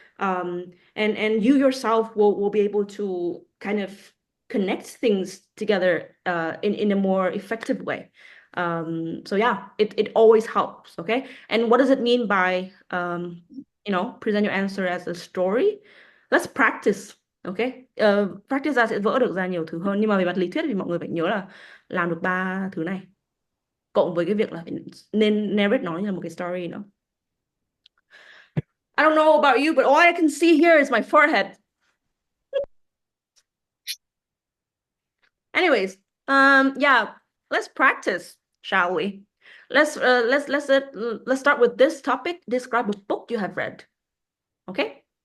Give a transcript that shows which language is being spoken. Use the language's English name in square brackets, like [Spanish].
[English] And you yourself will be able to kind of connect things together in a more effective way. So yeah, it always helps. Okay. And what does it mean by present your answer as a story? Let's practice. Okay. [Vietnamese] Practice ra sẽ vỡ được ra nhiều thứ hơn, nhưng mà về mặt lý thuyết thì mọi người phải nhớ là làm được 3 thứ này cộng với cái việc là nên narrate nó như là một cái story nữa. [English] I don't know about you, but all I can see here is my forehead. Anyways, yeah, let's practice, shall we? Let's start with this topic. Describe a book you have read. Okay.